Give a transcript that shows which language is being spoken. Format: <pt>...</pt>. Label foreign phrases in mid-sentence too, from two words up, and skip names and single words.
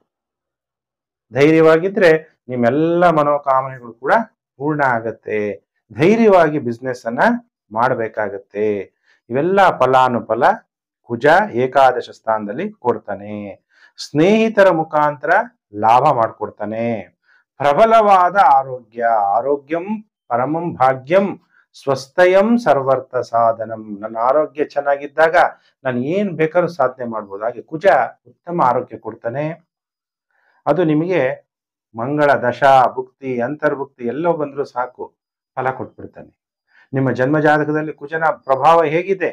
<kn>ಧೈರ್ಯವಾಗಿದ್ರೆ ನಿಮ್ಮೆಲ್ಲ ಮನೋಕಾಮನೆಗಳು ಕೂಡ ಪೂರ್ಣ ಆಗತ್ತೆ. ಧೈರ್ಯವಾಗಿ ಬಿಸ್ನೆಸ್ ಅನ್ನ ಮಾಡಬೇಕಾಗತ್ತೆ. ಇವೆಲ್ಲ ಫಲಾನುಫಲ ಕುಜ ಏಕಾದಶ ಸ್ಥಾನದಲ್ಲಿ ಕೊಡ್ತಾನೆ. ಸ್ನೇಹಿತರ ಮುಖಾಂತರ ಲಾಭ ಮಾಡ್ಕೊಡ್ತಾನೆ. ಪ್ರಬಲವಾದ ಆರೋಗ್ಯ.</kn> <sa>ಆರೋಗ್ಯಂ ಪರಮಂ ಭಾಗ್ಯಂ ಸ್ವಸ್ಥಯಂ ಸರ್ವರ್ಥ ಸಾಧನಂ.</sa> <kn>ನನ್ನ ಆರೋಗ್ಯ ಚೆನ್ನಾಗಿದ್ದಾಗ ನಾನು ಏನ್ ಬೇಕಾದ್ರೂ ಸಾಧನೆ ಮಾಡ್ಬೋದು. ಹಾಗೆ ಕುಜ ಉತ್ತಮ ಆರೋಗ್ಯ ಕೊಡ್ತಾನೆ. ಅದು ನಿಮಗೆ ಮಂಗಳ ದಶಾ ಭುಕ್ತಿ ಅಂತರ್ಭುಕ್ತಿ ಎಲ್ಲೋ ಬಂದರೂ ಸಾಕು ಫಲ ಕೊಟ್ಬಿಡ್ತಾನೆ. ನಿಮ್ಮ ಜನ್ಮ ಜಾತಕದಲ್ಲಿ ಕುಜನ ಪ್ರಭಾವ ಹೇಗಿದೆ?</kn>